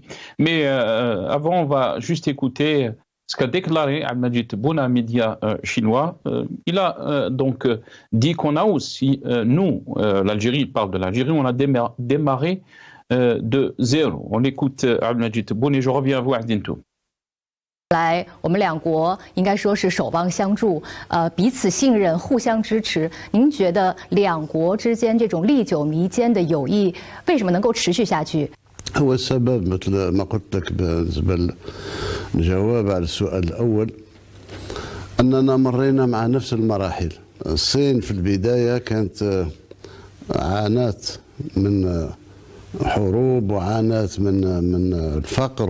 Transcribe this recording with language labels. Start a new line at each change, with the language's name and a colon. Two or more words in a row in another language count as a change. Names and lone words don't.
French: Mais avant, on va juste écouter ce qu'a déclaré Abdelmajid Tebboune à un média chinois. Il a donc dit qu'on a aussi, nous, l'Algérie, il parle de l'Algérie, on a démarré de zéro. On écoute Abdelmajid Tebboune et je reviens à vous, Azdine Toumi.
Chinese: 来，我们两国应该说是守望相助，彼此信任，互相支持。您觉得两国之间这种历久弥坚的友谊，为什么能够持续下去？
Arabic: هو السبب مثل ما قلت لك بالنسبة للجواب على السؤال الأول أننا مرينا مع نفس المراحل. الصين في البداية كانت عانت من حروب وعانت من الفقر